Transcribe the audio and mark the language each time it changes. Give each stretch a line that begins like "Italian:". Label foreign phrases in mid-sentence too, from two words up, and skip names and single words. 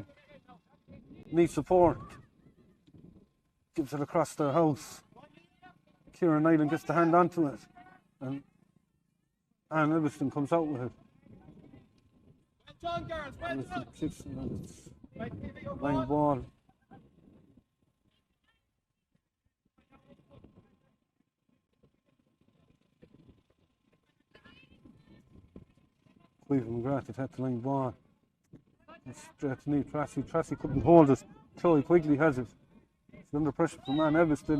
English: Needs support. Gives it across their house. Kieran Nyland gets the hand onto it. And Anne Everston comes out with it. Everston kicks it, and it's line ball. Aoife McGrath had had the line ball. Straight to Niamh Tracy. Tracy couldn't hold it. Chloe Quigley has it. She's under pressure from Anne Everston.